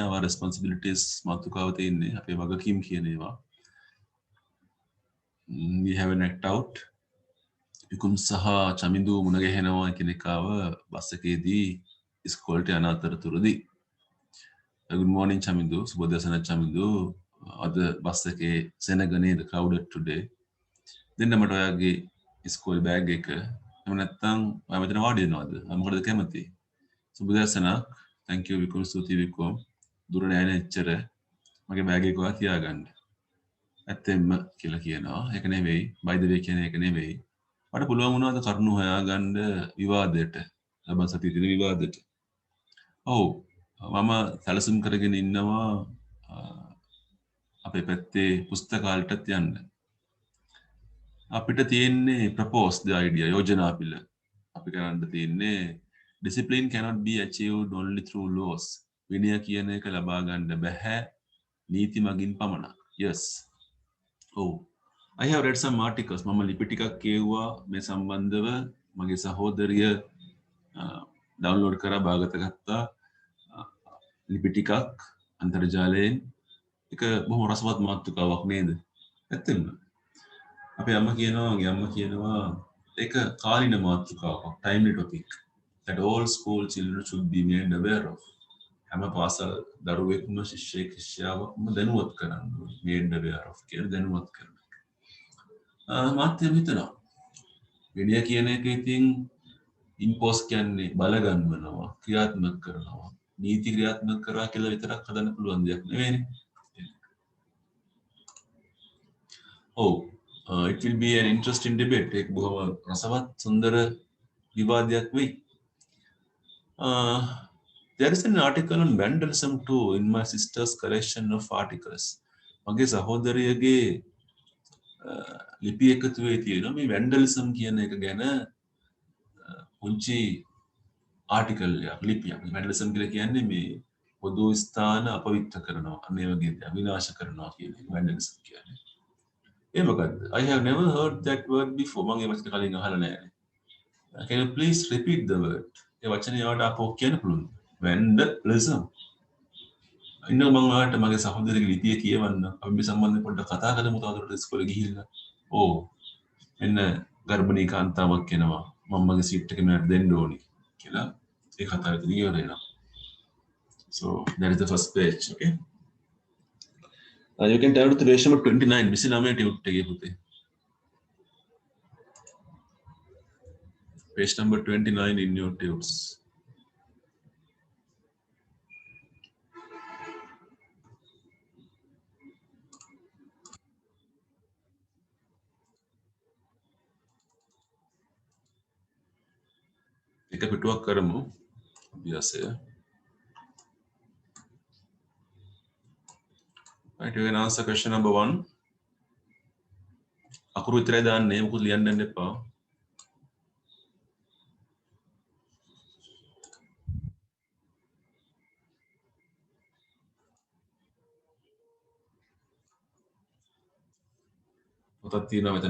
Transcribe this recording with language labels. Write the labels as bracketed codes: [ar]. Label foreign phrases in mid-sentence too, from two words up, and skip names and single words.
[si] ආවා responsibilities මාතෘකාව තියෙන්නේ අපේ වගකීම් කියන ඒවා. [en] We have an act out. [si] විකුම් සහ චමින්දු මුණ ගැහෙනවා කියන එකාව බස් එකේදී ඉස්කෝලේට යන අතරතුරදී. [en] Good morning [si] චමින්දු. සුබ දවසක් චමින්දු. අද බස් එකේ සෙනග නේද [en] crowded today. [si] දෙන්න මට ඔයාගේ ඉස්කෝලේ බෑග් එක. එහෙම නැත්නම් ඔයා මෙතන වාඩි වෙනවද? මොකටද කැමති? සුබ දවසක්. [en] Thank you [si] විකුම් ස්තුති විකුම්. දුර නෑ නේ එච්චර. මගේ බෑග් එක ඔයා තියාගන්න. ඇත්තෙන්ම කියලා කියනවා. ඒක නෙවෙයි. [en] by the way [si] කියන එක නෙවෙයි. මට පුළුවන් වුණාද කරුණු හොයාගන්න විවාදයට. ලබන සතියේ තියෙන විවාදයට. ඔව්. මම සැලසුම් කරගෙන ඉන්නවා අපේ පැත්තේ පුස්තකාලටත් යන්න. අපිට තියෙන්නේ [en] propose the idea [si] යෝජනා පිළ. අපි කරන්න තියෙන්නේ [en] discipline cannot be achieved only through laws. [si] විනය කියන එක ලබා ගන්න බෑ නීති මගින් පමණක්. [en] Yes. ඔව්. I have read some articles. [si] මම ලිපි ටිකක් කියවුවා මේ සම්බන්ධව. මගේ සහෝදරිය ඩවුන්ලෝඩ් කරලා බාගත ගත්තා. ලිපි ටිකක් අන්තර්ජාලයෙන්. ඒක බොහොම රසවත් මාතෘකාවක් නේද? ඇත්තෙන්ම. අපේ අම්මා කියනවා ඒක කාලින මාතෘකාවක්. [en] timely topic that all school children should be made aware of. [si] හැම පාසල් දරුවෙක්ම ශිෂ්‍යයෙක් ශිෂ්‍යාවක්ම දැනුවත් කරන්න ඕනේ. [en] made aware of [si] කියලා දැනුවත් කරන්න. මාත් එහෙම හිතනවා. විනය කියන එක ඉතින් ඉම්පෝස් කියන්නේ බලගන්වනවා ක්‍රියාත්මක කරනවා නීති ක්‍රියාත්මක කරා කියලා විතරක් හදන්න පුළුවන් දෙයක් නෙවෙයිනේ. [en] Oh, it will be an interesting debate. [si] एक බොහොම රසවත් සුන්දර විවාදයක් වෙයි. [en] There is an article on vandalism too in my sister's collection of articles. [si] මගේ සහෝදරියගේ ලිපි එකතුවේ තියෙනවා මේ vandalism කියන එක ගැන පුංචි ආටිකල් එකක් ලිපියක්. vandalism කියලා කියන්නේ මේ පොදු ස්ථාන අපවිත්‍ර කරනවා. අන්න ඒ වගේ දේවල් විනාශ කරනවා කියන එක vandalism කියන්නේ. ඒ මොකද්ද? [en] I have never heard that word before. [si] මම ඒ වචනේ කලින් අහලා නැහැ. [en] Can you please repeat the word? [si] ඒ වචනේ යාට අපෝ කියන්න පුළුවන්. vandalism. ඉන්න මම ඔයාලට මගේ සහෝදරගේ ලිපිය කියවන්න. අපි මේ සම්බන්ධයෙන් පොඩ්ඩක් කතා කරමු තවදුරටත් ඉස්කෝලේ ගිහිල්ලා. ඕ එන්න ගර්භණී කාන්තාවක් එනවා. මම මගේ සීට් එක මෙයාට දෙන්න ඕනි කියලා ඒ කතාව එතන ඉවර වෙනවා. [en] So that is the first page, okay? You can turn to page number 29. [si] 29 ටියුට් එකේ පුතේ. [en] Page number 29 in your tubes. [si] එක පිටුවක් කරමු අභ්‍යාසය. [en] Right, you can answer question number 1. [si] අකුරු විතරයි දාන්නේ මොකුත් ලියන්න යන්න එපා. පොතක් තියෙනවා මෙතන.